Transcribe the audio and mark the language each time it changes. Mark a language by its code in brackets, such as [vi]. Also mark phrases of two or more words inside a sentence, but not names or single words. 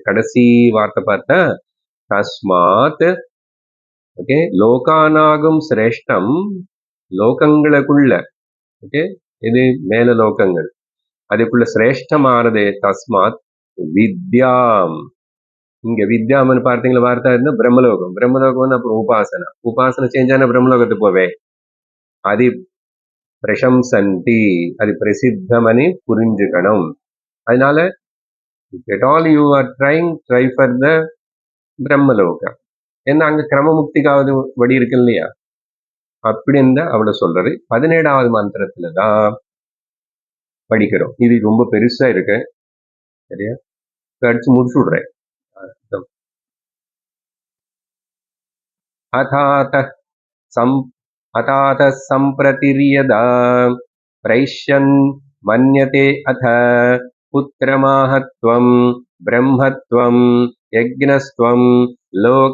[ta] கடைசி வார்த்தை பார்த்தா தஸ்மாத் ஓகே லோகானாகும் சிரேஷ்டம், லோகங்களுக்குள்ள ஓகே இது மேல லோகங்கள், அதுக்குள்ள சிரேஷ்டமானது [sa] तस्मात् विद्याम्. [ta] இங்க வித்யாமன்னு பார்த்தீங்களா வார்த்தை இருந்தா பிரம்மலோகம். பிரம்மலோகம் அப்புறம் உபாசனா, உபாசனை செஞ்சான பிரம்மலோகத்துக்கு போவே. அது பிரசம்சந்தி, அது பிரசித்தமனி புரிஞ்சுக்கணும். [en] அதனால at all you are trying, try for the பிரம்மலோகம். [ta] ஏன்னா அங்க கிரமமுக்திக்காவது வழி இருக்கு இல்லையா, அப்படின்னு அவளை சொல்றது. 17வது மந்திரத்துலதான் படிக்கிறோம். இது ரொம்ப பெருசா இருக்கு, சரியா? அடிச்சு முடிச்சு விடுறேன். [sa] अथात सम्प्रतिर्यदा प्रैष्यन् मन्यते अथ पुत्रमाहत्वं ब्रह्मत्वं यज्ञस्त्वं लोक